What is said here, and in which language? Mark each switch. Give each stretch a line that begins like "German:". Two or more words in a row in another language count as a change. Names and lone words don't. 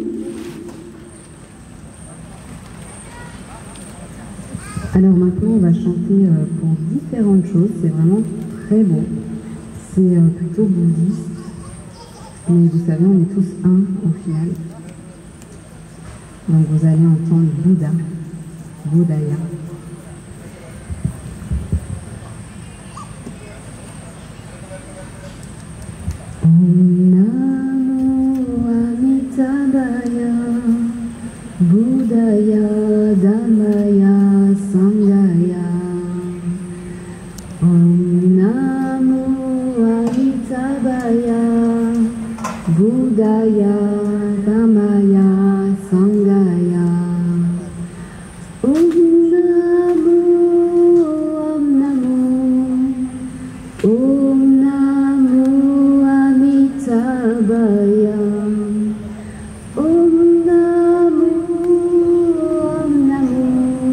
French: Alors maintenant, on va chanter pour différentes choses. C'est vraiment très beau. C'est plutôt bouddhiste. Mais vous savez, on est tous un au final. Donc vous allez entendre Bouddha,
Pali: Buddhaya. Buddhaya Dhammaya Sanghaya Om Namo Amitabhaya Buddhaya Dhammaya Sanghaya Om Namo Om Namo Om Namo Amitabhaya Om Namo